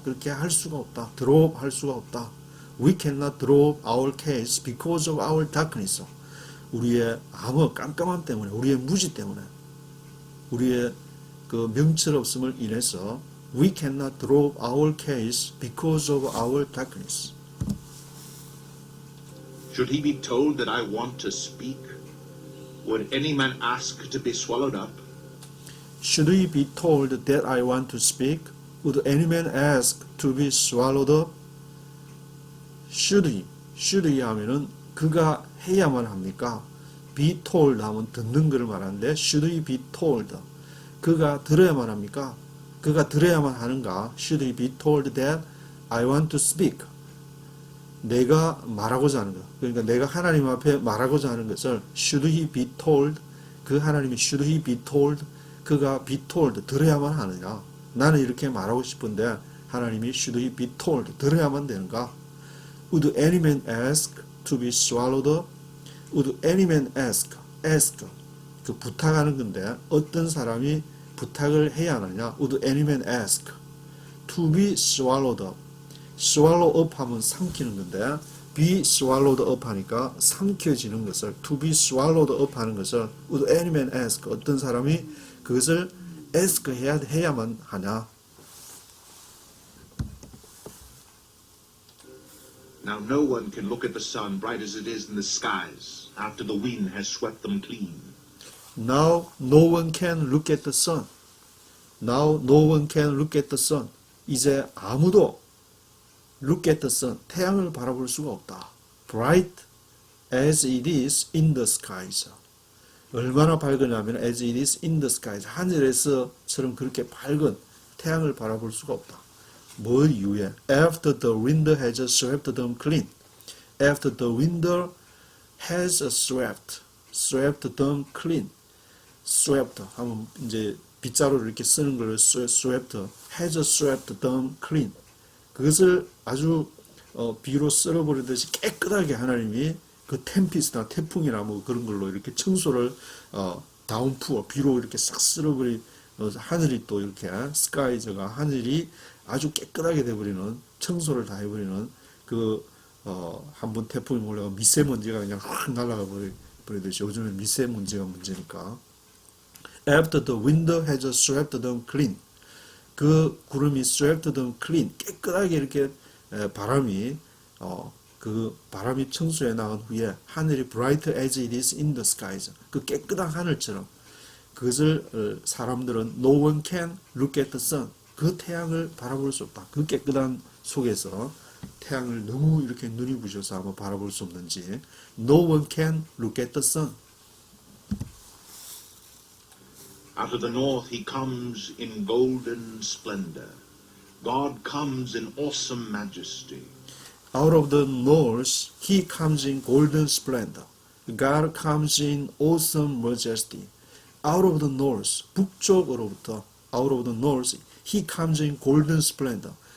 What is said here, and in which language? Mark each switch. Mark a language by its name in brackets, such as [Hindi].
[Korean] 그렇게 할 수가 없다. [English] draw up [Korean] 할 수가 없다. [English] We cannot draw up our case because of our darkness. [Korean] 우리의 암흑 깜깜함 때문에, 우리의 무지 때문에, 우리의 그 명철없음을 인해서 [English] we cannot drop our case because of our darkness. Should he be told that I want to speak? Would any man ask to be swallowed up? Should he be told that I want to speak? Would any man ask to be swallowed up? Should he [Korean] 하면은 그가 해야만 합니까? [English] Be told [Korean] 하면 듣는 것을 말하는데 [English] should he be told? [Korean] 그가 들어야만 합니까? 그가 들어야만 하는가? [English] Should he be told that I want to speak? [Korean] 내가 말하고자 하는 것. 그러니까 내가 하나님 앞에 말하고자 하는 것을 [English] should he be told? [Korean] 그 하나님이 [English] should he be told? [Korean] 그가 [English] be told [Korean] 들어야만 하느냐? 나는 이렇게 말하고 싶은데 하나님이 [English] should he be told [Korean] 들어야만 되는가? [English] Would any man ask to be swallowed up? Would any man ask [Korean] 그 부탁하는 건데 어떤 사람이 부탁을 해야 하느냐? [English] Would any man ask to be swallowed up? [Korean] swallow up 하면 삼키는 건데 [English] be swallowed up [Korean] 하니까 삼켜지는 것을 [English] to be swallowed up [Korean] 하는 것을 [English] would any man ask [Korean] 어떤 사람이 그것을 ask 해야만 하냐? [English] Now no one can look at the sun bright as it is in the skies after the wind has swept them clean. Now no one can look at the sun. Now no one can look at the sun. [Korean] 이제 아무도 [English] look at the sun. [Korean] 태양을 바라볼 수가 없다. [English] Bright as it is in the skies. [Korean] 얼마나 밝으냐면 [English] as it is in the skies. [Korean] 하늘에서처럼 그렇게 밝은 태양을 바라볼 수가 없다. 뭘 이유에? [English] After the wind has swept them clean. After the wind has swept them clean. [Korean] swept 하면 이제 빗자루를 이렇게 쓰는 걸 swept, [English] has swept them clean. [Korean] 그것을 아주 비로 썰어버리듯이 깨끗하게 하나님이 그 템피스트나 태풍이나 뭐 그런 걸로 이렇게 청소를 다운푸어 비로 이렇게 싹 쓸어버린 하늘이 또 이렇게 스카이즈가 하늘이 아주 깨끗하게 돼버리는 청소를 다 해버리는 그 한번 태풍이 몰려가 미세먼지가 그냥 확 날아가 버리듯이 요즘에 미세먼지가 문제니까 [English] After the wind has swept them clean [Korean] 그 구름이 [English] swept them clean [Korean] 깨끗하게 이렇게 바람이 그 바람이 청소해 나간 후에 [English] 하늘이 bright as it is in the skies [Korean] 그 깨끗한 하늘처럼 그것을 사람들은 [English] no one can look at the sun [Korean] 그 태양을 바라볼 수 없다. 그 깨끗한 속에서 태양을 너무 이렇게 눈이 부셔서 아마 바라볼 수 없는지 [English] no one can look at the sun. Out of the north he comes in golden splendor. God comes in awesome majesty. Out of the north he comes in golden splendor. God comes in awesome majesty. Out of the north [Korean] 북쪽으로부터 [English] out of the north he comes in golden splendor.